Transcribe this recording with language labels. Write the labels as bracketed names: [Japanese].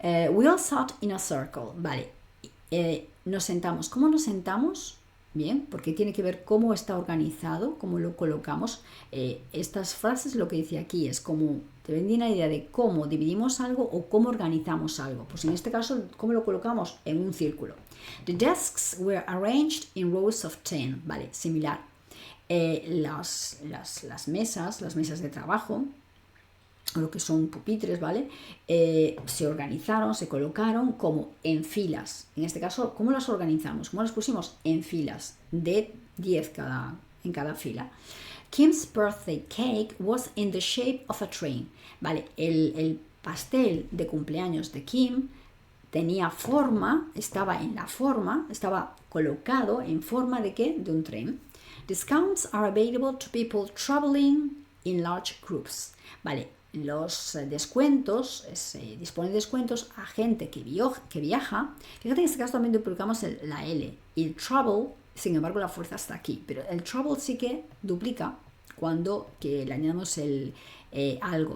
[English] We all sat in a circle, [Spanish] ¿vale? Nos sentamos. ¿Cómo nos sentamos? Bien, porque tiene que ver cómo está organizado, cómo lo colocamos. Estas frases lo que dice aquí es como te vendí una idea de cómo dividimos algo o cómo organizamos algo. Pues en este caso, ¿cómo lo colocamos? En un círculo. [English] The desks were arranged in rows of 10. [Spanish] Vale, similar. Las mesas de trabajo, o lo que son pupitres, ¿vale? Se organizaron, se colocaron como en filas. En este caso, ¿cómo las organizamos? ¿Cómo las pusimos? En filas de 10 en cada fila. [English] Kim's birthday cake was in the shape of a train. [Spanish] Vale, el pastel de cumpleaños de Kim tenía forma, estaba colocado en forma de ¿qué? De un tren. [English] Discounts are available to people traveling in large groups. [Spanish] Vale, los descuentos, se dispone de descuentos a gente que viaja. Fíjate que en este caso también duplicamos la L. Y el travel, sin embargo, la fuerza está aquí. Pero el travel sí que duplica cuando que le añadimos algo.